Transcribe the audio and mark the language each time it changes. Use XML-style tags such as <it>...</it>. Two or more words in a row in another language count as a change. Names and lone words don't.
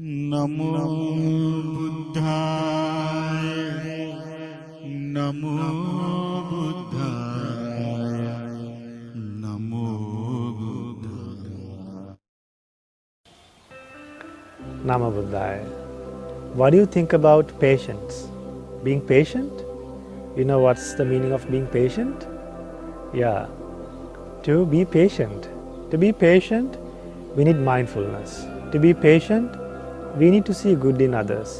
<pi>Namo Buddhaya. Namo Buddhaya. Namo Buddhaya. Namo Buddhaya.</pi> <en>What do you think about patience? Being patient? You know what's the meaning of being patient? Yeah, to be patient. To be patient, we need mindfulness. To be patient, we need to see good in others.</en>